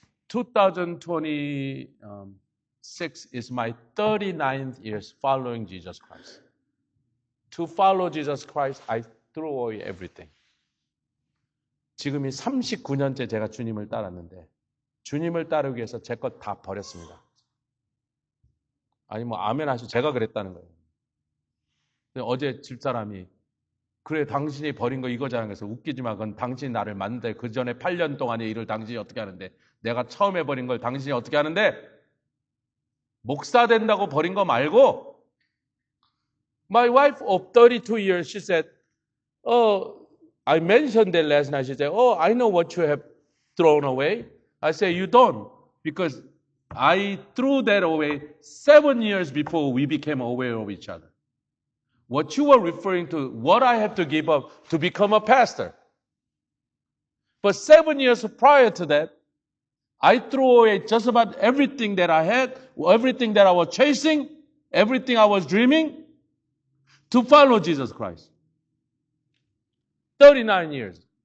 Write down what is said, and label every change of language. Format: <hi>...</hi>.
<en>2026 is my 39th years following Jesus Christ. To follow Jesus Christ, I threw away everything.</en> <ko>지금이 39년째 제가 주님을 따랐는데 주님을 따르기 위해서 제 것 다 버렸습니다. 아니 뭐 아멘 하시고 제가 그랬다는 거예요. 어제 집사람이 그래 당신이 버린 거 이거잖아. 그래서 웃기지 마. 그건 당신이 나를 만났는데 그 전에 8년 동안의 일을 당신이 어떻게 하는데 내가 처음에 버린 걸 당신이 어떻게 하는데 목사 된다고 버린 거 말고</ko> <en>My wife of 32 years, she said, oh, I mentioned that last night. She said, oh, I know what you have thrown away. I said, you don't, because I threw that away 7 years before we became aware of each other. What you were referring to, what I have to give up to become a pastor. But 7 years prior to that, I threw away just about everything that I had, everything that I was chasing, everything I was dreaming, to follow Jesus Christ. 39 years.</en>